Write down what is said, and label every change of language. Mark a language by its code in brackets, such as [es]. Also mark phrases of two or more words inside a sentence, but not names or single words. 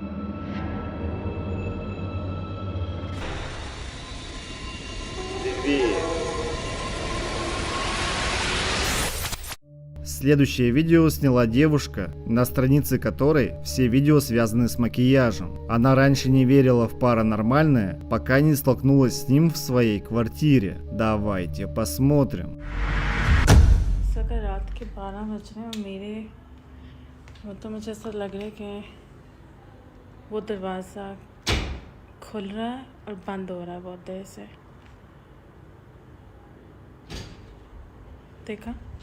[ru] Следующее видео сняла девушка, на странице которой все видео связаны с макияжем. Она раньше не верила в паранормальное, пока не столкнулась с ним в своей квартире. Давайте посмотрим. [hi] रात के 12 बज रहे हैं मेरे तो मुझे ऐसा लग रहा है कि वो दरवाज़ा खुल रहा है और बंद हो रहा है बहुत देर से। देखा?